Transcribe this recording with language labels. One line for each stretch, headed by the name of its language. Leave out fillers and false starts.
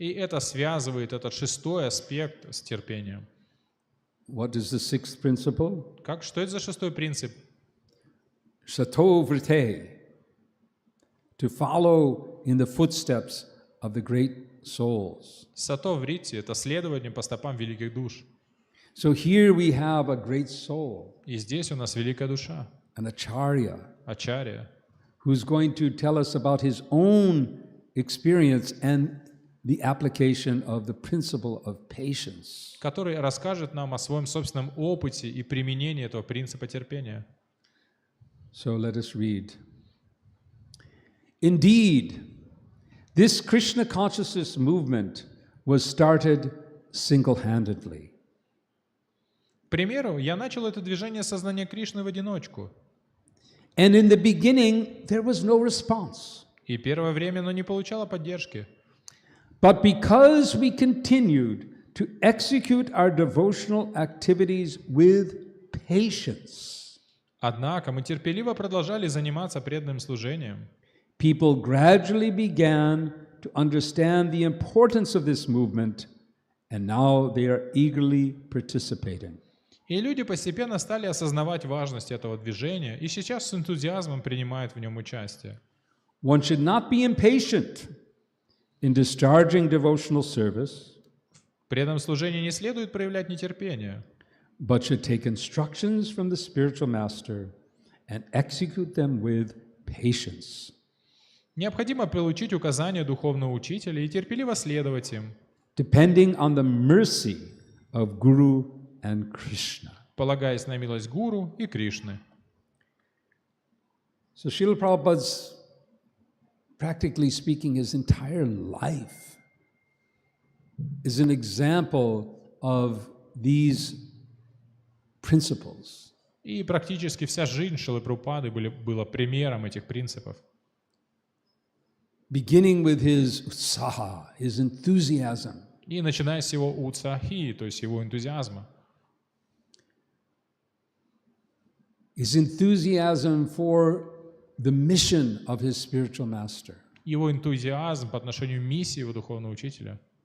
Russian: и это связывает этот шестой аспект с терпением.
English: What is the sixth principle?
Russian: Что это за шестой принцип?
English: Sato vrite, to follow in the footsteps of the great souls.
Russian: Сато врити — это следование по стопам великих душ.
English: So here we have a great soul,
Russian: И здесь у нас великая душа,
English: an acharya,
Russian: ачарья,
English: who's going to tell us about his own experience and the application of the principle of patience.
Russian: который расскажет нам о своем собственном опыте и применении этого принципа терпения.
English: So let us read. Indeed, this Krishna consciousness movement was started single-handedly.
Russian: К примеру, я начал это движение сознания Кришны в одиночку.
English: And in the beginning, there was no response.
Russian: И первое время оно не получало поддержки.
English: But because we continued to execute our devotional activities with patience,
Russian: Однако мы терпеливо продолжали заниматься преданным служением.
English: people gradually began to understand the importance of this movement, and now they are eagerly participating.
Russian: И люди постепенно стали осознавать важность этого движения, и сейчас с энтузиазмом принимают в нем участие.
English: One should not be impatient in discharging devotional service,
Russian: В преданном служении не следует проявлять нетерпение,
English: but should take instructions from the spiritual master and execute them with patience.
Russian: Необходимо получить указания духовного учителя и терпеливо следовать им,
English: Depending on the mercy of Guru and Krishna.
Russian: полагаясь на милость Гуру и Кришны.
English: So Srila Prabhupada's, practically speaking, his entire life is an example of these principles.
Russian: И практически вся жизнь Шрилы Прабхупады была примером этих принципов.
English: Beginning with his utsaha, his enthusiasm,
Russian: И начиная с его уцахи, то есть его энтузиазма.
English: his enthusiasm for the mission of his spiritual master.
Russian: Его энтузиазм по отношению к миссии его духовного учителя.